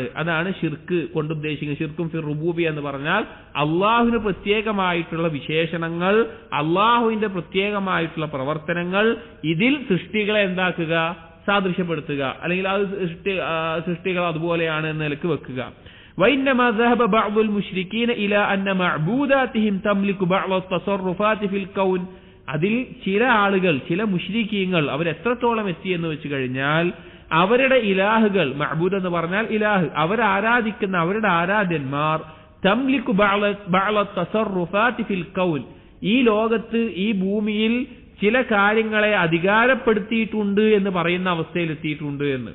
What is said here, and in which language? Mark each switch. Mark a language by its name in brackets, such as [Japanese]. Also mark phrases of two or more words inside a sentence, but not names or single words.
[Malayalam] അതാണ് ഷിർക്ക് കൊണ്ട് ഉദ്ദേശിക്കുന്നത്. ഷിർക്കും [Arabic] في الربوبية [Malayalam] എന്ന് പറഞ്ഞാൽ അള്ളാഹുവിന് പ്രത്യേകമായിട്ടുള്ള വിശേഷണങ്ങൾ, അള്ളാഹുവിന്റെ പ്രത്യേകമായിട്ടുള്ള പ്രവർത്തനങ്ങൾ ഇതിൽ സൃഷ്ടികളെ എന്താക്കുക? സാദൃശ്യപ്പെടുത്തുക, അല്ലെങ്കിൽ അത് സൃഷ്ടികൾ അതുപോലെയാണ് എന്ന നിലക്ക് വെക്കുക. [Arabic] وإنما ذهب بعض المشركين إلى أن معبوداتهم تملك بعض التصرفات في الكون. [Malayalam] അതിൽ ചില ആളുകൾ, ചില മുശ്രിക്കീങ്ങൾ അവരെത്രത്തോളം എത്തിയെന്ന് വെച്ച് കഴിഞ്ഞാൽ അവരുടെ ഇലാഹുകൾ, മഅബൂദ് എന്ന് പറഞ്ഞാൽ ഇലാഹ്, അവരാരാധിക്കുന്ന അവരുടെ ആരാധ്യന്മാർ [Arabic] تملك بعض التصرفات في الكون, [Malayalam] ഈ ലോകത്ത് ഈ ഭൂമിയിൽ ചില കാര്യങ്ങളെ അധികാരപ്പെടുത്തിയിട്ടുണ്ട് എന്ന് പറയുന്ന അവസ്ഥയിൽ എത്തിയിട്ടുണ്ട് എന്ന്.